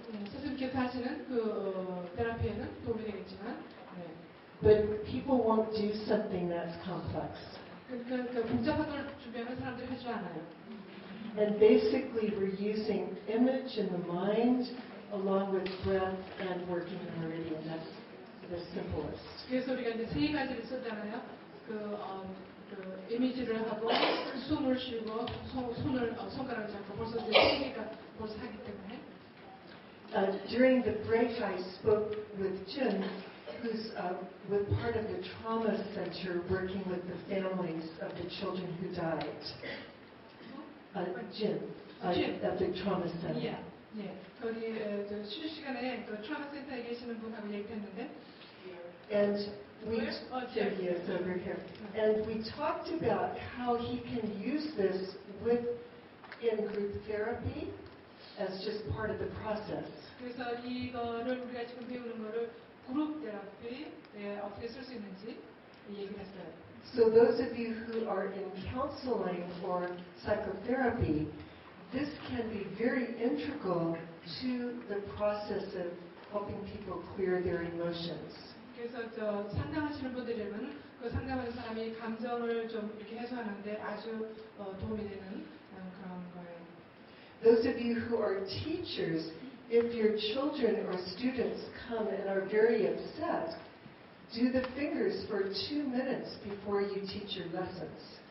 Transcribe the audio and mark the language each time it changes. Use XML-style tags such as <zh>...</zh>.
<ko>선생님께서 하시는 그 테라피에는 도움이 되겠지만,</ko> <en>But people won't do something that's complex.</en> <ko>그 복잡한 걸 주변에 사람들이 하지 않아요.</ko> <en>And basically, we're using image in the mind along with breath and working the meridian. That's the simplest.</en> <ko>그래서 우리가 이제 세 가지를 쓰잖아요. 그 이미지를 하고 숨을 쉬고 손가락을 잡고 벌써 이제 세 개가 벌써 하기 때문에.</ko> <en>During the break, I spoke with Jin, who's with part of the trauma center working with the families of the children who died. Jin. at the trauma center.</en> <ko>예, 예. 거기 저 실시간에 그 트라우마 센터에 계시는 분하고 얘기했는데,</ko> <en>And we, Where? Oh, there he is over here. And we talked about how he can use this in group therapy as just part of the process.</en> <ko>그래서 이거를 우리가 지금 배우는 거를 그룹 테라피에 어떻게 쓸 수 있는지 얘기를 했어요.</ko> <en>So those of you who are in counseling or psychotherapy, this can be very integral to the process of helping people clear their emotions.</en> <ko>그래서 저 상담하시는 분들이라면 그 상담하는 사람이 감정을 좀 이렇게 해소하는데 아주 도움이 되는 그런 거예요.</ko> <en>Those of you who are teachers, if your children or students come and are very upset, do the fingers for 2 minutes before you teach your lessons.</en>